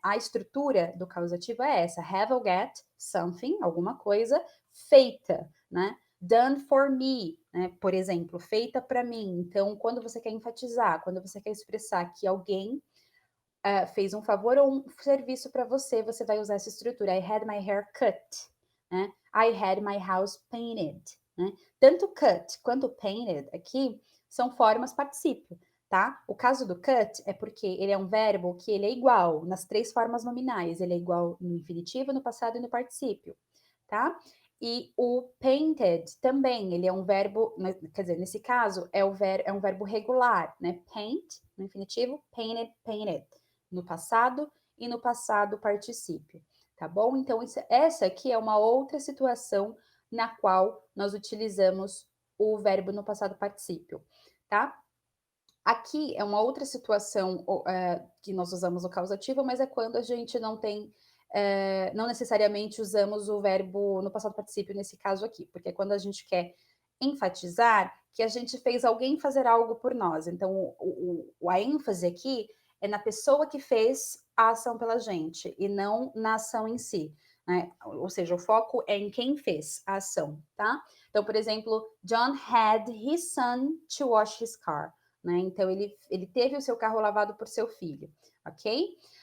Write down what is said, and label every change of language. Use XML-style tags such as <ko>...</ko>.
<pt>A estrutura do causativo é essa:</pt> <en>have or get something,</en> <pt>alguma coisa, feita, né?</pt> <en>Done for me,</en> <pt>né? Por exemplo, feita para mim. Então, quando você quer enfatizar, quando você quer expressar que alguém fez um favor ou um serviço para você, você vai usar essa estrutura.</pt> <en>I had my hair cut, né? I had my house painted, né?</en> <pt>Tanto cut quanto painted aqui são formas particípio, tá? O caso do cut é porque ele é um verbo que ele é igual nas três formas nominais. Ele é igual no infinitivo, no passado e no particípio, tá? E o painted também, ele é um verbo, quer dizer, nesse caso, é um verbo regular, né? Paint, no infinitivo, painted, painted no passado e no passado particípio, tá bom? Então, essa aqui é uma outra situação na qual nós utilizamos o verbo no passado particípio, tá? Aqui é uma outra situação que nós usamos o causativo, mas é quando a gente não tem, não necessariamente usamos o verbo no passado particípio nesse caso aqui, porque é quando a gente quer enfatizar que a gente fez alguém fazer algo por nós. Então, a ênfase aqui é na pessoa que fez a ação pela gente e não na ação em si, né? Ou seja, o foco é em quem fez a ação, tá? Então, por exemplo,</pt> <en>John had his son to wash his car,</en> <pt>né? Então, ele teve o seu carro lavado por seu filho, ok?</pt>